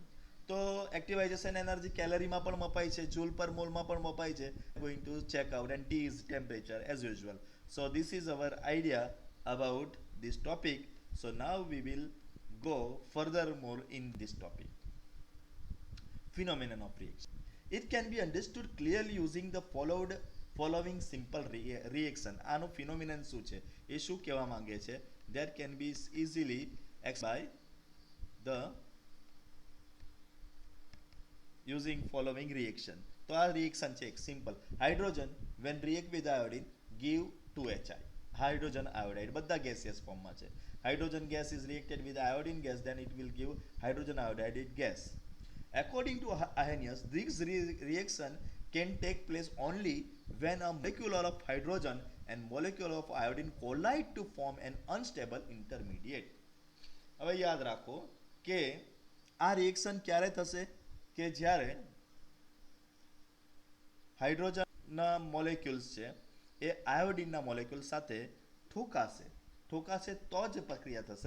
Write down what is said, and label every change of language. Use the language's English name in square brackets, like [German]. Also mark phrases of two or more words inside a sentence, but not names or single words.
[Gujarati] તો [English] activation energy [Gujarati] કેલરીમાં પણ મપાય છે, જૂલ પર મોલમાં પણ મપાય છે. [English] Going to check out, and T is temperature as usual. So this is our idea about this topic. So now we will go furthermore in this topic. Phenomenon of reaction. It can be understood clearly using the following simple reaction. [Gujarati] આનો phenomenon શું છે, એ શું કહેવા માંગે છે, [English] that can be easily explained by the using following reaction. [Gujarati] તો આ reaction છે એક simple. [English] Hydrogen when react with iodine give 2HI. Hydrogen iodide [Gujarati] બધા [English] gaseous form [Gujarati] માં છે. [English] Hydrogen gas is reacted with iodine gas, then it will give hydrogen iodide gas. According to Arrhenius, this reaction can take place only when a molecule of hydrogen and molecule of iodine collide to form an unstable intermediate. [Gujarati] હવે યાદ રાખો કે આ રિએક્શન ક્યારે થશે, કે જ્યારે હાઇડ્રોજનના મોલેક્યુલ્સ છે એ આયોડિનના મોલેક્યુલ સાથે ઠોકાશે તો જ પ્રક્રિયા થશે.